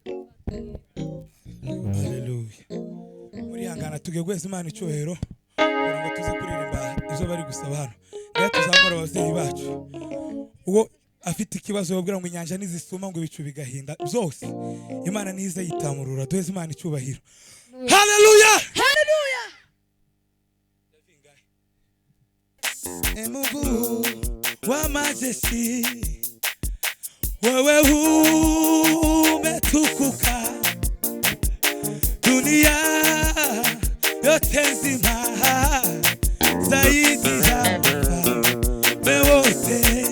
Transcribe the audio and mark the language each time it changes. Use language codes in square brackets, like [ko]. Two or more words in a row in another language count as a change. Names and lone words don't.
[rw] Muri hangana kwihangana tugiye guheza Imana icyubahiro kugira ngo tuze kuririmba izo bari gusaba hano. Rero tuzamura ababyeyi bacu. Uwo afite ikibazo babwira ngo inyanja nizisuma ngo ibicu bigahinda byose Imana nize yitamurura. Duheze Imana icyubahiro. Haleluya! Haleluya! [sw] Mungu wa majeshi, wewe umetukuka, dunia yote nzima zaidi ya wafalme wote.